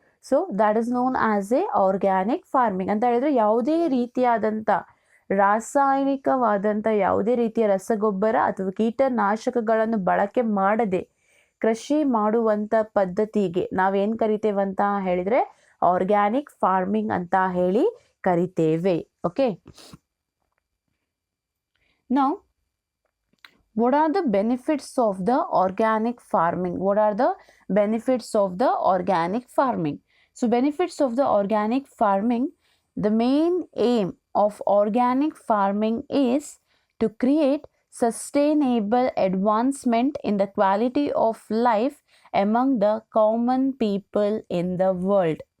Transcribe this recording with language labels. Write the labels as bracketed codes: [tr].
[en] So that is known as a organic farming. [kn] ಅಂತ ಹೇಳಿದ್ರೆ ಯಾವುದೇ ರೀತಿಯಾದಂಥ ರಾಸಾಯನಿಕವಾದಂಥ ಯಾವುದೇ ರೀತಿಯ ರಸಗೊಬ್ಬರ ಅಥವಾ ಕೀಟನಾಶಕಗಳನ್ನು ಬಳಕೆ ಮಾಡದೆ ಕೃಷಿ ಮಾಡುವಂಥ ಪದ್ಧತಿಗೆ ನಾವೇನು ಕರಿತೇವಂತ ಹೇಳಿದರೆ ಆರ್ಗ್ಯಾನಿಕ್ ಫಾರ್ಮಿಂಗ್ ಅಂತ ಹೇಳಿ ಕರಿತೇವೆ. [en] Okay, now what are the benefits of the organic farming? What are the benefits of the organic farming? So benefits of the organic farming, the main aim of organic farming is to create sustainable advancement in the quality of life among the common people in the world.